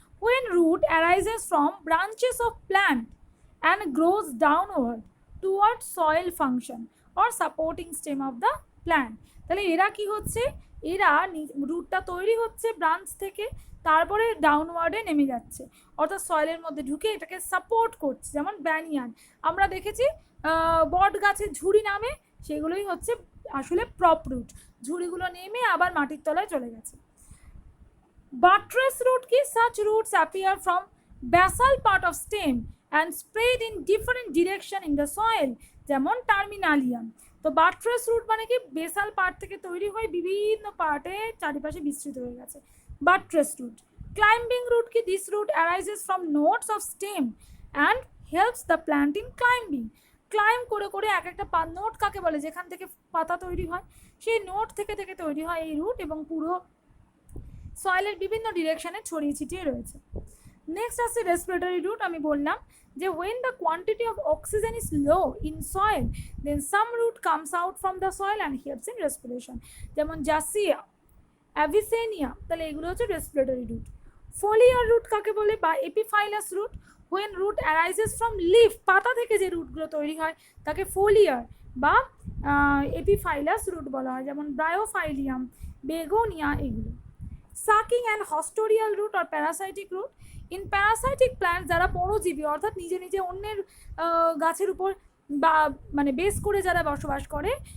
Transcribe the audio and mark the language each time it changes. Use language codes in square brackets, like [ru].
[en] when root arises from branches of plant and grows downward toward soil function or supporting stem of the plant, [bn] তাহলে এরা কি হচ্ছে, এরা রুটটা তৈরি হচ্ছে ব্রাঞ্চ থেকে, তারপরে ডাউনওয়ার্ডে নেমে যাচ্ছে, অর্থাৎ সয়েলের মধ্যে ঢুকে এটাকে সাপোর্ট করছে, যেমন ব্যানিয়ান আমরা দেখেছি বট গাছের ঝুড়ি নামে, সেগুলোই হচ্ছে আসলে প্রপ রুট, ঝুড়িগুলো নেমে আবার মাটির তলায় চলে গেছে। বাট্রেস রুট কি, [en] such roots appear from basal part of stem and spread in different direction in the soil, [bn] যেমন টার্মিনালিয়াম। তো বাট্রেস রুট মানে কি, বেসাল পার্ট থেকে তৈরি হয়ে বিভিন্ন পার্টে চারিপাশে বিস্তৃত হয়ে গেছে, বাট্রেস রুট। ক্লাইম্বিং রুট কি, [en] this root arises from nodes of stem and helps the plant in climbing, [bn] climb করে করে এক একটা নোট কাকে বলে, যেখান থেকে পাতা তৈরি হয় সেই নোট থেকে থেকে তৈরি হয় এই রুট, এবং পুরো সয়েলের বিভিন্ন ডিরেকশনে ছড়িয়ে ছিটিয়ে রয়েছে। নেক্সট আছে রেসপিরেটরি রুট, আমি বললাম যে [en] when the quantity of oxygen is low in soil then some root comes out from the soil and helps in respiration, [bn] যেমন জাসিয়া, অ্যাভিসেনিয়া, তাহলে এগুলো হচ্ছে রেসপিরেটরি রুট। ফোলিয়ার রুট কাকে বলে, বা এপিফাইলাস root, [en] when root arises from leaf, [bn] পাতা থেকে যে রুটগুলো তৈরি হয় তাকে ফোলিয়ার বা এপিফাইলাস রুট বলা হয়, যেমন ব্রায়োফাইলিয়াম, বেগোনিয়া, এগুলো। Sucking and হস্টোরিয়াল root আর parasitic root, [en] in parasitic plant, [bn] যারা পরজীবী অর্থাৎ নিজে নিজে অন্যের গাছের উপর বা মানে বেস করে যারা বসবাস করে,